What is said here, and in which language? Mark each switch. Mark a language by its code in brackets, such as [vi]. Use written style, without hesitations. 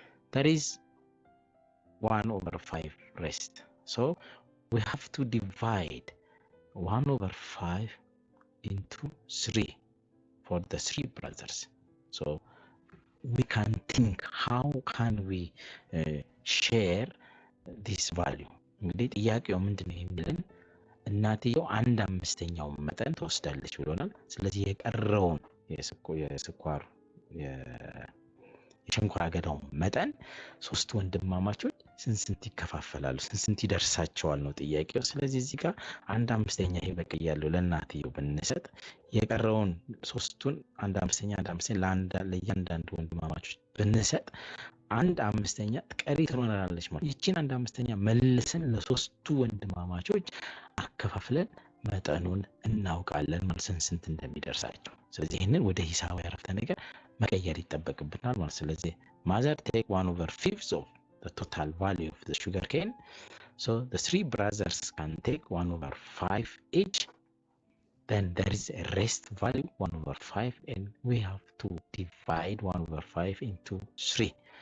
[en] That is 1/5 rest. So we have to divide 1/5 into 3 for the 3 brothers. So we can think how can we share this value. [am] እንግዲህ ጥያቄው ምንድነው የሚለን እናትየው 1/5ኛው መጠን ትወስዳለች ብሎናል። ስለዚህ የቀረውን የስኳር የሸንኮራ አገዳው መጠን ሶስት ወንድማማቾች ስንት ይከፋፈላሉ፣ ስንት ይደርሳቸዋል ነው ጥያቄው። ስለዚህ እዚህ ጋር 1/5ኛ ይበቃያለው ለእናትየው ብንሰጥ የቀረውን ሶስቱን 1/5 ለእያንዳንዱ ወንድማማቾች ብንሰጥ 1/5ኛ ቀሪ ትሆናለች ማለት ይቺን 1/5ኛ መልሰን ለሶስቱ ወንድማማቾች አከፋፍለን መጠኑን እናውቃለን ማለት ስንት እንደሚደርሳቸው። ስለዚህ ይህንን ወደ ሂሳባዊ አረፍተ ነገር መቀየር ይጠበቅብናል ማለት። ስለዚህ [en] mother take 1/5 of the total value of the sugar cane, so the 3 brothers can take 1/5 each, then there is a rest value 1/5 and we have to divide 1/5 into 3.